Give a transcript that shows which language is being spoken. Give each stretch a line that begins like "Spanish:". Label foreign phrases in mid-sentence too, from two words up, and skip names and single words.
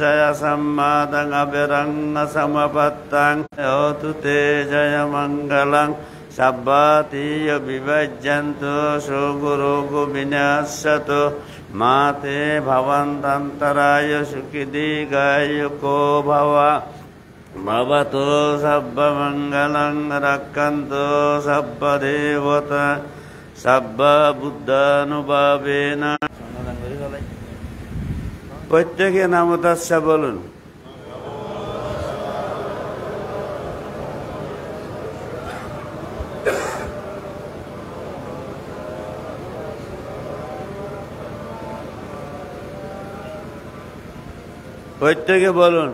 Pali: সম্মাদং অবিরং সমপত্তং হোতু তে জয় মঙ্গলং সব্বাতীয় বিভজ্যন্তু সুগুরুগু বিনাশতু মাতে ভবন্তন্তরায় সুখী দীর্ঘায়ুকো ভব ভবতু সব্বমঙ্গলং রক্ষন্তু সব্বদেবতা সর্ববুদ্ধানুভাবেন।
Bangla: প্রত্যেকে নাম তাস্যা বলুন। প্রত্যেকে বলুন।